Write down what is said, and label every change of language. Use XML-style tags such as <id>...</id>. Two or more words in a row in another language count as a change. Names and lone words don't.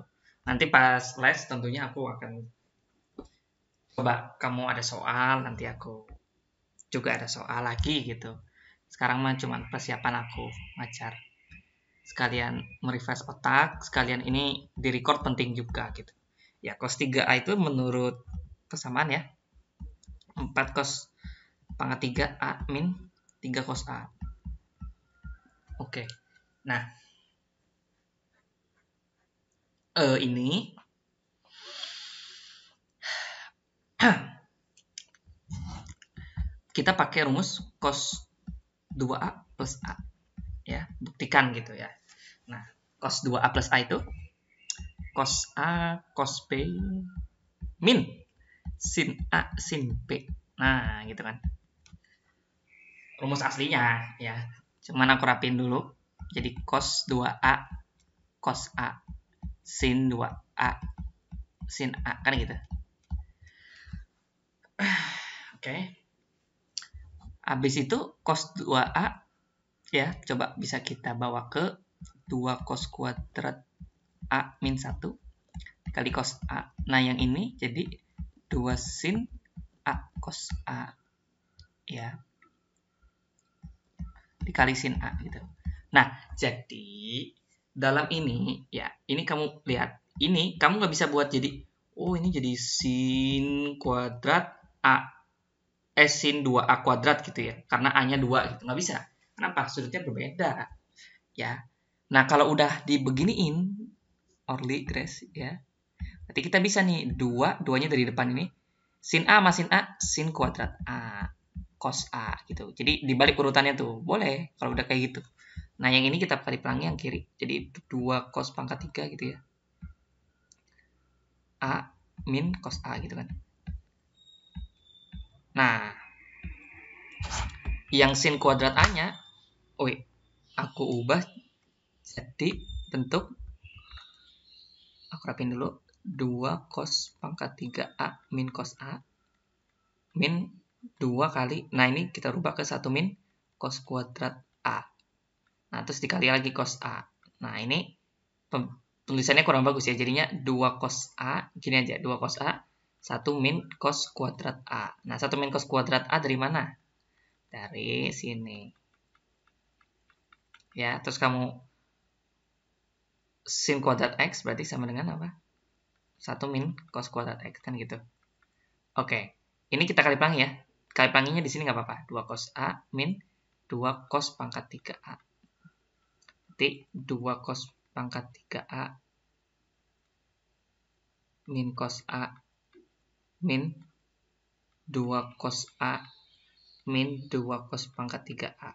<id>Nanti pas les tentunya aku akan coba, kamu ada soal, nanti aku juga ada soal lagi gitu. Sekarang mah cuma persiapan aku ngajar. Sekalian merefresh otak, sekalian ini di record penting juga gitu. Ya, cos 3A itu menurut persamaan ya. 4 cos pangkat 3A min 3 cos A. Oke. Nah, ini kita pakai rumus cos 2A plus A. Ya, buktikan gitu ya. Nah, cos 2A plus A itu cos A cos B min sin A sin B. Nah, gitu kan. Rumus aslinya ya. Cuman aku rapin dulu. Jadi cos 2A cos A sin 2A sin A kan gitu. Oke. Habis itu cos 2A ya, coba bisa kita bawa ke 2 cos kuadrat A min 1 kali cos A. Nah, yang ini jadi 2 sin A cos A. Ya. Dikali sin A gitu. Nah, jadi dalam ini, ya, ini kamu lihat. Ini kamu nggak bisa buat jadi, oh ini jadi sin kuadrat A. Sin 2A kuadrat gitu ya. Karena A-nya 2 gitu. Nggak bisa. Kenapa? Sudutnya berbeda. Ya. Nah, kalau udah dibeginiin, Orly, Grace, ya. Berarti kita bisa nih, duanya dari depan ini. Sin A sama sin A, sin kuadrat A. Cos A gitu. Jadi dibalik urutannya tuh. Boleh kalau udah kayak gitu. Nah, yang ini kita kali pelangi yang kiri. Jadi 2 cos pangkat 3 gitu ya. A min cos A gitu kan. Nah, yang sin kuadrat A-nya, aku ubah jadi bentuk, aku rapin dulu, 2 cos pangkat 3A min cos A min 2 kali, nah ini kita rubah ke 1 min cos kuadrat A. Nah, terus dikali lagi cos A. Nah, ini tulisannya kurang bagus ya, jadinya 2 cos A, gini aja, 2 cos A, 1 min cos kuadrat A. Nah, 1 min cos kuadrat A dari mana? Dari sini. Ya, terus kamu sin kuadrat X berarti sama dengan apa? 1 min cos kuadrat X, kan gitu. Oke, ini kita kali pelangi ya. Kali pelanginya di sini nggak apa-apa. 2 cos A min 2 cos pangkat 3A. Berarti 2 cos pangkat 3A min cos A min 2 cos A min 2 cos pangkat 3A.</id>